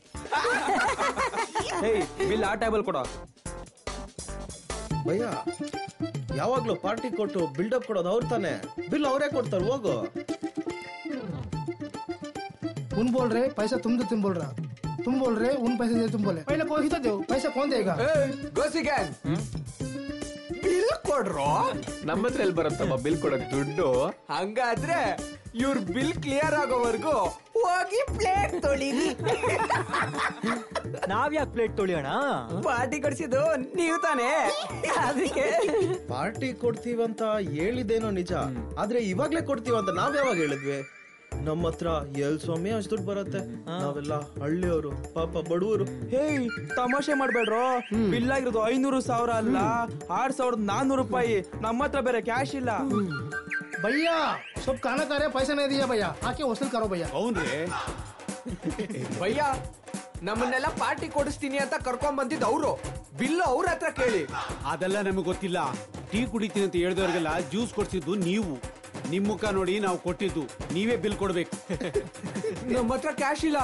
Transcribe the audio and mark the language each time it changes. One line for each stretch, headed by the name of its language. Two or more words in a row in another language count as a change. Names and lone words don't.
Kannada: ಹೇ ಬಿಲ್ ಆ ಟೇಬಲ್ ಕೊಡೋ. ಭಯ್ಯ, ಯಾವಾಗ್ಲೂ ಪಾರ್ಟಿ ಕೊಟ್ಟು ಬಿಲ್ಡಪ್ ಕೊಡೋದು ಅವ್ರು ತಾನೆ, ಬಿಲ್ ಅವರೇ ಕೊಡ್ತಾರೆ. ಹೋಗು.
Hindi: उन बोल रहे पैसा तुम दो, तुम बोल रहा तुम बोल रहे उन पैसे दे, तुम बोले पहले कोई तो दो पैसा कौन देगा?
Kannada: ಗೋಸಿ ಗ್ಯಾಂಗ್ ಬಿಲ್ ಕೊಡ್ರೋ. ನಮ್ಮ ಹತ್ರ ಎಲ್ಲಿ ಬರುತ್ತಮ್ಮ ಬಿಲ್ ಕೊಡಕ್ ದುಡ್ಡು? ಹಂಗಾದ್ರೆ ಇವ್ರ
English: bill clear
Kannada: ಆಗೋವರೆಗೂ ಹೋಗಿ ಪ್ಲೇಟ್ ತೊಳಿರಿ. ನಾವ್ ಯಾಕೆ ಪ್ಲೇಟ್ ತೊಳಿಯೋಣ? ಪಾರ್ಟಿ ಕೊಡಿಸಿದ್ದು ನೀವು ತಾನೇ, ಅದಕ್ಕೆ. ಪಾರ್ಟಿ ಕೊಡ್ತೀವಂತ ಹೇಳಿದೇನೋ ನಿಜ, ಆದ್ರೆ ಇವಾಗ್ಲೇ ಕೊಡ್ತೀವಂತ ನಾವ್ ಯಾವಾಗ ಹೇಳಿದ್ವಿ? ನಮ್ಮ ಹತ್ರ ಎಲ್ ಸ್ವಾಮಿ ಅಷ್ಟು ದುಡ್ಡು ಬರತ್ತೆ. ನಾವೆಲ್ಲ ಹಳ್ಳಿಯವರು, ಪಾಪ ಬಡವರು. ಹೇಯ್ ತಮಾಷೆ ಮಾಡ್ಬೇಡ್ರೋ. ಬಿಲ್ ಆಗಿರೋದು 500,000 ಅಲ್ಲ, 6,400 ರೂಪಾಯಿ. ನಮ್ಮ ಹತ್ರ ಬೇರೆ ಕ್ಯಾಶ್ ಇಲ್ಲ.
Hindi: भैया सब खाना खा रहे, पैसा नहीं दिया भैया, आके वसूल करो भैया.
Kannada: ಹೌನ್ರಿ ಭಯ್ಯ, ನಮ್ಮನ್ನೆಲ್ಲ ಪಾರ್ಟಿ ಕೊಡಿಸ್ತೀನಿ ಅಂತ ಕರ್ಕೊಂಡ್ ಬಂದಿದ್ದು ಅವರು. ಬಿಲ್ಲು ಅವ್ರ ಹತ್ರ ಕೇಳಿ. ಅದೆಲ್ಲ ನಮಗೆ ಗೊತ್ತಿಲ್ಲ. ಟೀ ಕುಡಿತೀನಿ ಅಂತ ಹೇಳಿದವ್ರಿಗೆಲ್ಲ ಜ್ಯೂಸ್ ಕೊಡ್ಸಿದ್ದು ನೀವು. ನಿಮ್ ಮುಖ ನೋಡಿ ನಾವು ಕೊಟ್ಟಿದ್ದು, ನೀವೇ ಬಿಲ್ ಕೊಡ್ಬೇಕು. ನಮ್ಮ ಹತ್ರ ಕ್ಯಾಶ್ ಇಲ್ಲ.